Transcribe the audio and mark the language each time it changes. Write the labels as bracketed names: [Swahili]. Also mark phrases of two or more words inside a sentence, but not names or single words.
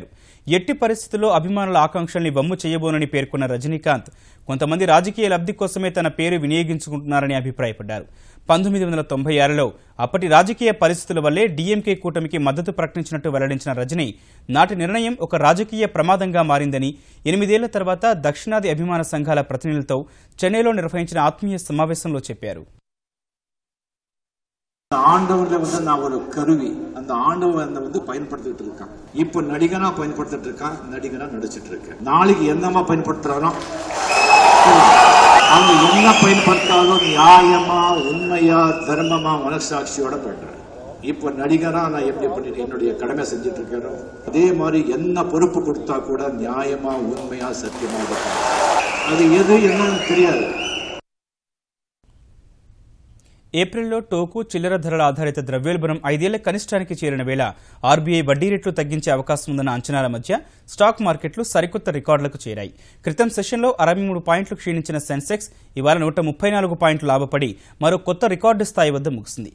[Telugu] ఎట్టి పరిస్థితుల్లో అభిమానుల ఆకాంక్షల్ని వమ్ము చేయబోనని పేర్కొన్న రజనీకాంత్ కొంతమంది రాజకీయ లబ్ధి కోసమే తన పేరు వినియోగించుకుంటున్నారని అభిప్రాయపడ్డారు. 1996లో అప్పటి రాజకీయ పరిస్థితుల వల్లే డీఎంకే కూటమికి మద్దతు ప్రకటించినట్టు వెల్లడించిన రజనీ నాటి నిర్ణయం ఒక రాజకీయ ప్రమాదంగా మారిందని 8 ఏళ్ల తర్వాత దక్షిణాది అభిమాన సంఘాల ప్రతినిధులతో చెన్నైలో నిర్వహించిన ఆత్మీయ సమావేశంలో చెప్పారు. [Tamil] ஆண்டவன்ல நான் ஒரு கருவி, அந்த ஆண்டவன் பயன்படுத்திட்டு இருக்கான். இப்ப நடிகனா பயன்படுத்திட்டு இருக்கான், நடிகனா நடிச்சிட்டு இருக்கேன். நாளைக்கு என்னமா பயன்படுத்துறாரோ அவங்க என்ன பயன்படுத்தாலும் நியாயமா, உண்மையா, தர்மமா, மனசாட்சியோட பண்றேன். இப்ப நடிகனா நான் எப்படி பண்ணிட்டு என்னுடைய கடமை செஞ்சுட்டு இருக்கேனோ அதே மாதிரி என்ன பொறுப்பு கொடுத்தா கூட நியாயமா, உண்மையா, சத்தியமா இருப்பேன். அது எது என்னன்னு தெரியாது. [Telugu] ఏప్రిల్లో టోకు చిల్లర ధరల ఆధారిత ద్రవ్యోల్బణం 5 ఏళ్ల కనిష్టానికి చేరిన వేళ ఆర్బీఐ వడ్డీ రేట్లు తగ్గించే అవకాశం ఉందన్న అంచనాల మధ్య స్టాక్ మార్కెట్లు సరికొత్త రికార్డులకు చేరాయి. క్రితం సెషన్లో 63 పాయింట్లు క్షీణించిన సెన్సెక్స్ ఇవాళ 134 పాయింట్లు లాభపడి మరో కొత్త రికార్డు స్థాయి వద్ద ముగిసింది.